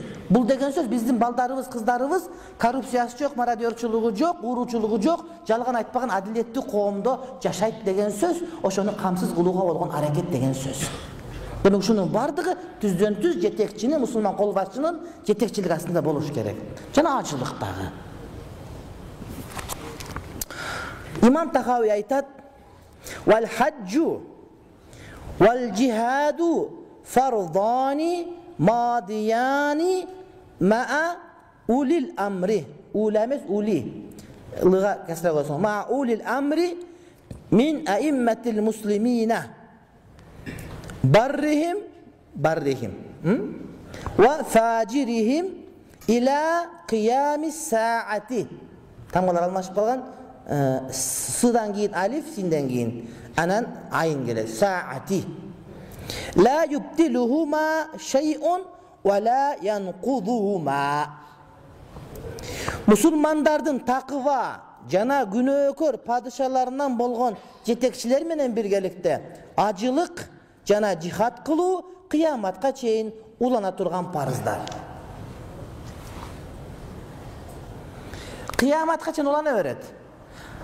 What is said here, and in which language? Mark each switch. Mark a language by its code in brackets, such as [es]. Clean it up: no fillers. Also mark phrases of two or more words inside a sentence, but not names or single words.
[ky] Бул деген сөз биздин балдарыбыз, кыздарыбыз коррупциясы жок, мародерчулугу жок, уруучулугу жок, жалган айтпаган адилеттүү коомдо жашайт деген сөз, ошону камсыз кылууга болгон аракет деген сөз. Демек ушунун бардыгы түздөн-түз жетекчинин, мусулман кол башчынын жетекчилиги астында болуш керек. Жана ачылыктагы. Имам Тахауи айтат: [ar] "والحج والجهاد فرضان ماضيان مع أولي الأمر". [ky] Ула эмес, ули. Лыга кесре койсоң. [ar] مع أولي الأمر من أئمة المسلمين. برهم وفاجرهم إلى قيام الساعة. [ky] Тамгалар алмашып калган. Сыдан кийин алиф, синден кийин анан айын келет. Саати. [ar] لا يبطلهما شيء ولا ينقضهما. [ky] Мусулмандардын такыва жана күнөөкөр падышаларынан болгон жетекчилер менен биргеликте ажылык жана жихад кылуу кыяматка чейин улана турган парыздар. Кыяматка чейин улана берет.